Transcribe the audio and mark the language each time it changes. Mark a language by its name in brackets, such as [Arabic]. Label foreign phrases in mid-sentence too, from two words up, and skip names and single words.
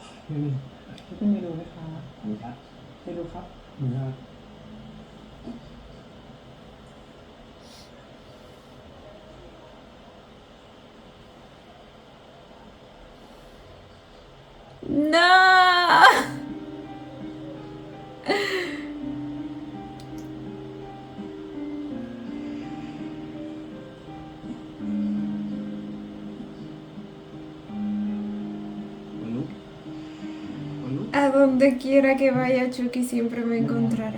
[Thai] นี่ เป็นเมนูไหมครับ อันนี้ครับ เมนูครับ เหมือนกัน [Spanish] No. A donde quiera que vaya, Chucky siempre me encontrará.